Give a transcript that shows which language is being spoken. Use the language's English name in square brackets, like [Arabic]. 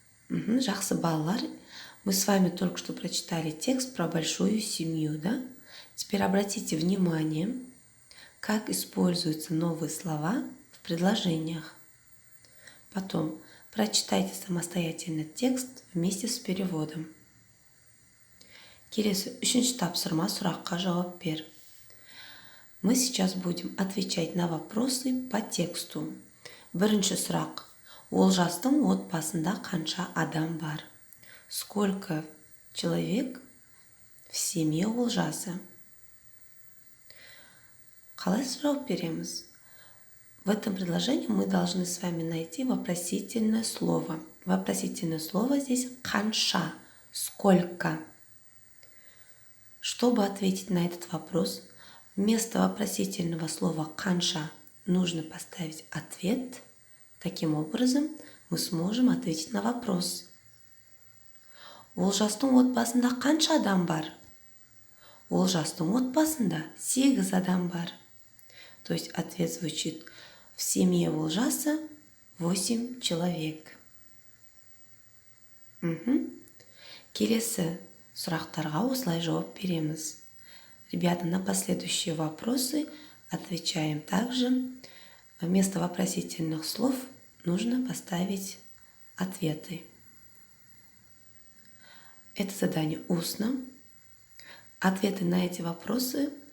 [Kazakh] Жақсы балалар, [Russian] мы с вами только что прочитали текст про большую семью, да? Теперь обратите внимание, как используются новые слова в предложениях. Потом прочитайте самостоятельно текст вместе с переводом. [Kazakh] Келесі үшінші тапсырма, сұраққа жауап бер. [Russian] Мы сейчас будем отвечать на вопросы по тексту. [Kazakh] Бірінші сұрақ. Олжастың отбасында қанша адам бар? [Russian] Сколько человек в семье Олжасы? [Kazakh] Қалай жауап береміз? [Russian] В этом предложении мы должны с вами найти вопросительное слово. Вопросительное слово здесь «қанша», «сколько». Чтобы ответить на этот вопрос, вместо вопросительного слова «қанша» нужно поставить ответ. Таким образом, мы сможем ответить на вопрос. [Kazakh] Олжастың отбасында қанша адам бар? Олжастың отбасында 8 адам бар. [Russian] То есть ответ звучит: в семье Олжаса 8 человек. [Kazakh] Келесі сұрақтарға осылай жауап береміз. [Russian] Ребята, на последующие вопросы отвечаем также. Вместо вопросительных слов нужно поставить ответы. Это задание устно. Ответы на эти вопросы